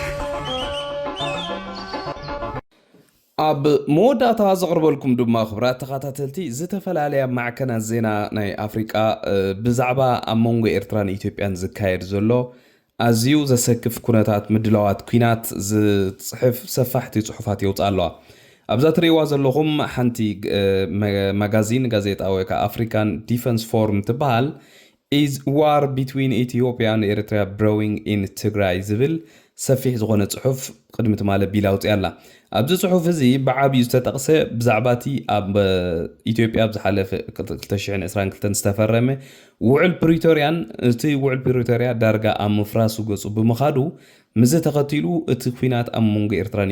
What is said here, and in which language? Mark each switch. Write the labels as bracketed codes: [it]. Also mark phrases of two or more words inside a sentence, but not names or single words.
[ti] ኣብ መወዳእታ ዘቕርበልኩም ድማ ክብራት ተኸታተልቲ ዝተፈላለያ ማዕከናት ዜና ናይ ኣፍሪቃ ብዛዕባ ኣብ መንጎ ኤርትራን ኢትዮጵያን ዝካየድ ዘሎ ኣዝዩ ዘሰክፍ ኩነታት ምድላዋት ኩናት ዝፅሕፍ ሰፋሕቲ ፅሑፋት የውፅእ ኣለዋ ኣብዛ ትሪእዋ ዘለኹም ሓንቲ ማጋዚን ጋዜጣ ወይ ከዓ ኣፍሪካን ዲፈንስ ፎርም ትበሃል [en] is war between Ethiopia and Eritrea brewing in Tigray [ti] ዝብል ሰፊሕ ዝኾነ ፅሑፍ ቅድሚ ትማለ ቢላ ኣውፅያ ኣላ ኣብዚ ፅሑፍ እዚ ብዓብዩ ዝተጠቕሰ ብዛዕባቲ ኣብ ኢትዮጵያ ብዝሓለፈ 2022 ዝተፈረመ ውዕል ፕሪቶርያን እቲ ውዕል ፕሪቶርያ ዳርጋ ኣብ ምፍራሱ ገፁ ብምኻዱ ምዝ ተኸቲሉ እቲ ኩናት ኣብ መንጎ ኤርትራን